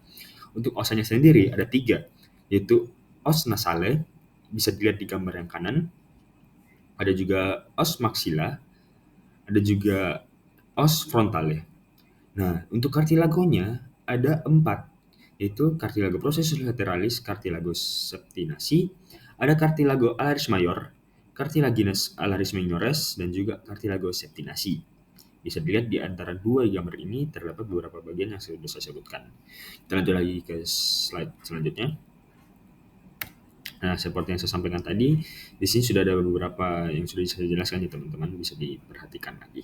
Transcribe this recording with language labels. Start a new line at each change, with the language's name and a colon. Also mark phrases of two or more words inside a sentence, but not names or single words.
Indonesian: Untuk osanya sendiri ada tiga, yaitu
Latin: os nasale,
Indonesian: bisa dilihat di gambar yang kanan, ada juga
Latin: os maxilla,
Indonesian: ada juga
Latin: os frontale.
Indonesian: Nah, untuk cartilagonya ada 4, yaitu
Latin: cartilago processus lateralis, cartilago septinasi,
Indonesian: ada
Latin: cartilago alaris mayor, cartilaginous alaris minores,
Indonesian: dan juga
Latin: cartilago septinasi.
Indonesian: Bisa dilihat di antara dua gambar ini terdapat beberapa bagian yang sudah saya sebutkan. Kita lanjut lagi ke slide selanjutnya. Nah, seperti yang saya sampaikan tadi, di sini sudah ada beberapa yang sudah saya jelaskan ya teman-teman, bisa diperhatikan lagi.